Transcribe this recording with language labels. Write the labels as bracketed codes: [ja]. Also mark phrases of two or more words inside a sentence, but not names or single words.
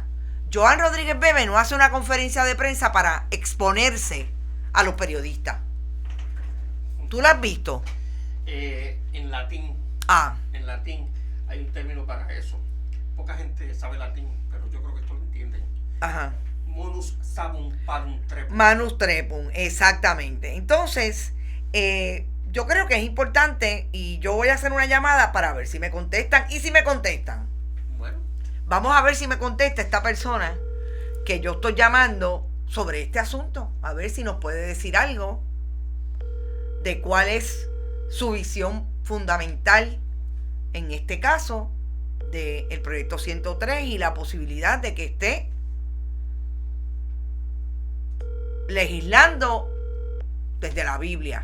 [es] Joan Rodríguez Bebe no hace una conferencia de prensa para exponerse a los periodistas. ¿Tú la has visto? En latín. En latín hay un término para eso. Poca gente sabe latín, pero yo creo que esto lo entienden. Ajá. Manus sabum parum trepum. Manus trepum, exactamente. Entonces, yo creo que es importante y yo voy a hacer una llamada para ver si me contestan y si me contestan. Bueno, vamos a ver si me contesta esta persona que yo estoy llamando sobre este asunto. A ver si nos puede decir algo de cuál es su visión fundamental en este caso del proyecto 103 y la posibilidad de que esté legislando desde la Biblia.